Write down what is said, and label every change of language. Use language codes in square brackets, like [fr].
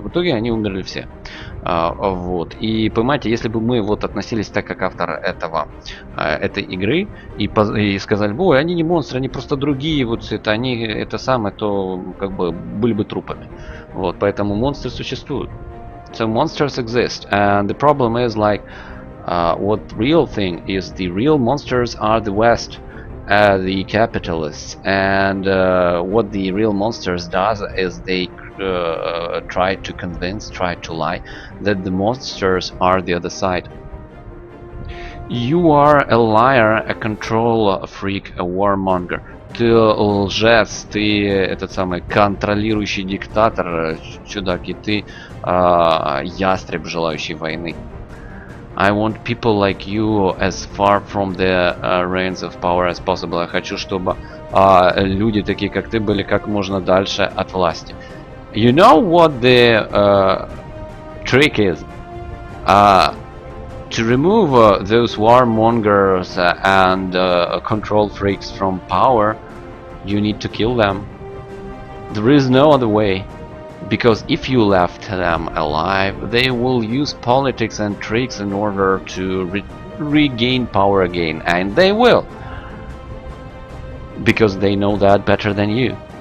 [ru] В итоге они умерли все. Вот. И понимаете, если бы мы вот относились так, как автор этой игры, и сказали: ой, они не монстры, они просто другие, вот это они, это самое, то как бы были бы трупами. Вот, поэтому монстры существуют. [en] So monsters exist, and the problem is what real thing is, the real monsters are the West, the capitalists, and what the real monsters does is they try to convince, try to lie that the monsters are the other side. You are a liar, a control freak, a warmonger. [ru] Ты лжец, ты этот самый контролирующий диктатор, чудак, и ты ястреб, желающий войны. [en] I want people like you as far from the reins of power as possible. [ru] Я хочу, чтобы люди такие, как ты, были как можно дальше от власти. [en] You know what the trick is? To remove those warmongers and control freaks from power, you need to kill them. There is no other way, because if you left them alive, they will use politics and tricks in order to regain power again, and they will, because they know that better than you.